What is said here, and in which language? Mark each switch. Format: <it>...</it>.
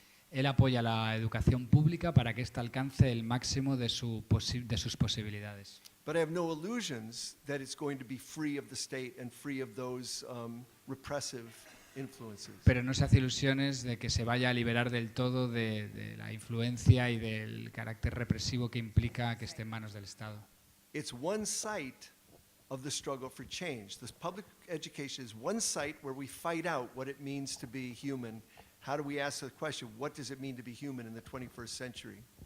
<es>Él apoya la educación pública para que ésta alcance el máximo de sus posibilidades.</es> <en>But I have no illusions that it's going to be free of the state and free of those repressive influences.</en> <es>Pero no se hace ilusiones de que se vaya a liberar del todo de la influencia y del carácter represivo que implica que esté en manos del Estado.</es> <en>It's one site of the struggle for change. This public education is one site where we fight out what it means to be human. How do we ask the question, what does it mean to be human in the 21st century?</en>